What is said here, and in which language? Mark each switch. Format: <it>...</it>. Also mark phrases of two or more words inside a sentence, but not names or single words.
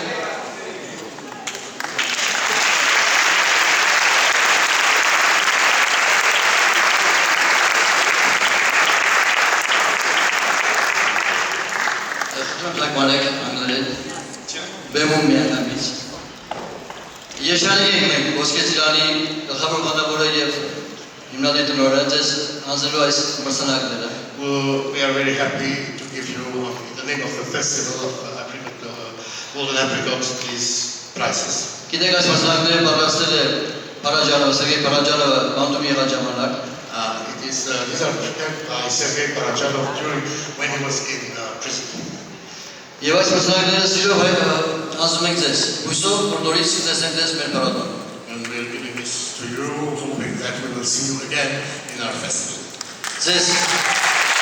<hy>Թագմանեք անգլերեն, բեմում միանգամից։ Երջանիկ ենք մենք Ոսկե Ծիրանի գլխավոր բանավորը և հիմնադիր տնօրեն ձեզ հանձնելու այս մրցանակները։</hy> <en>We are very happy to give you, in the name of the festival of Golden Apricot, these prizes.</en> <hy>Գիտեք այս մրցանակները պատրաստել է Փարաջանովը, Սերգեյ Փարաջանովը բանտում եղած ժամանակ։</hy> <en>These are prepared by Sergei Parachanov during when he was in prison.</en> <hy>Եվ այս մրցանակները սիրով հանձնում ենք ձեզ, հույսով, որ նորից տեսնենք ձեզ մեր փառատոնում։</hy> <en>And we are giving this to you, hoping that we will see you again in our festival.</en> <hy>Ձեզ</hy>